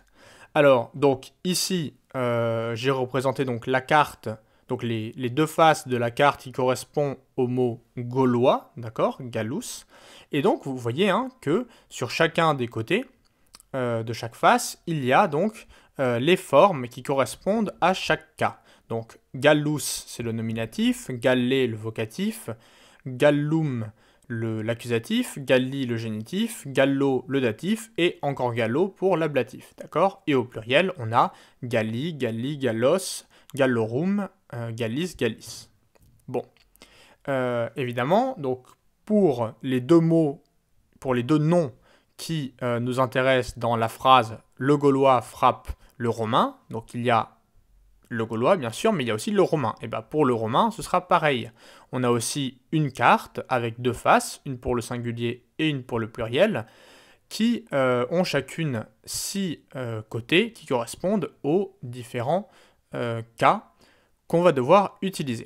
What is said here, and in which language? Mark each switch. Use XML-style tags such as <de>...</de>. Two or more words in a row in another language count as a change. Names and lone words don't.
<fr>Alors, donc ici, j'ai représenté donc la carte, donc les deux faces de la carte qui correspondent au mot gaulois, d'accord, gallus, et donc vous voyez hein, que sur chacun des côtés de chaque face, il y a donc les formes qui correspondent à chaque cas. Donc gallus, c'est le nominatif, galle le vocatif, gallum l'accusatif, galli le génitif, gallo le datif et encore gallo pour l'ablatif, d'accord? Et au pluriel, on a</fr> <la>galli, galli, gallos, gallorum, gallis, gallis.</la> <fr>Bon, évidemment, donc pour les deux mots, pour les deux noms qui nous intéressent dans la phrase « le Gaulois frappe le Romain », donc il y a le Gaulois, bien sûr, mais il y a aussi le Romain. Et bien pour le Romain, ce sera pareil. On a aussi une carte avec deux faces, une pour le singulier et une pour le pluriel, qui ont chacune 6 côtés qui correspondent aux différents cas qu'on va devoir utiliser.</fr>